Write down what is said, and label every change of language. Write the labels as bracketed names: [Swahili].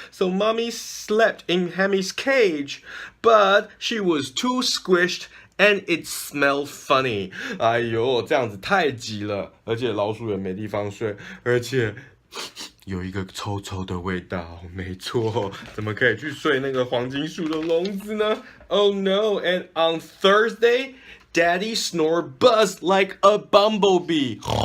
[English] So mommy slept in Hammy's cage, but she was too squished, and it smelled funny. [Chinese] 哎呦，这样子太挤了，而且老鼠也没地方睡，而且有一个臭臭的味道。没错，怎么可以去睡那个黄金鼠的笼子呢 ？ [English] Oh no! And on Thursday, Daddy snored buzzed like a bumblebee.